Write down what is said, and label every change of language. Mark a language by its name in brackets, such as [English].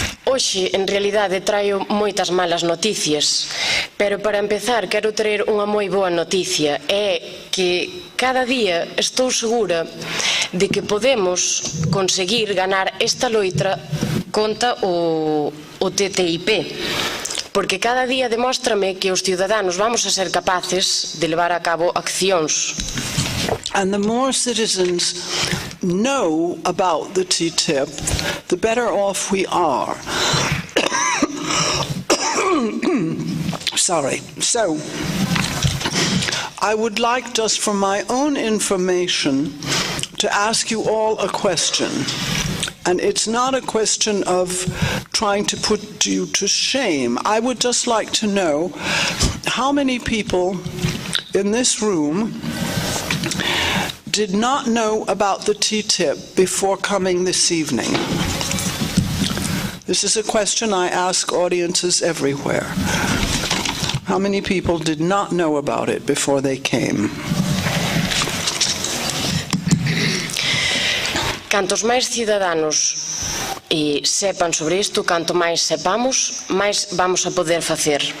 [Galician] Hoxe, en realidade, traio moitas malas noticias, pero para empezar quero traer unha moi boa noticia, é que cada día estou segura de que podemos conseguir ganar esta loita contra o TTIP, porque cada día demóstrame que os ciudadanos vamos a ser capaces de levar a cabo accións. [English] And the more citizens know about the TTIP, the better off we are. Sorry. So, I would like, just for my own information, to ask you all a question. And it's not a question of trying to put you to shame. I would just like to know how many people in this room did not know about the TTIP before coming this evening. This is a question I ask audiences everywhere. How many people did not know about it before they came? [Galician] Cantos máis cidadanos sepan sobre isto, canto máis sepamos, máis vamos a poder facer.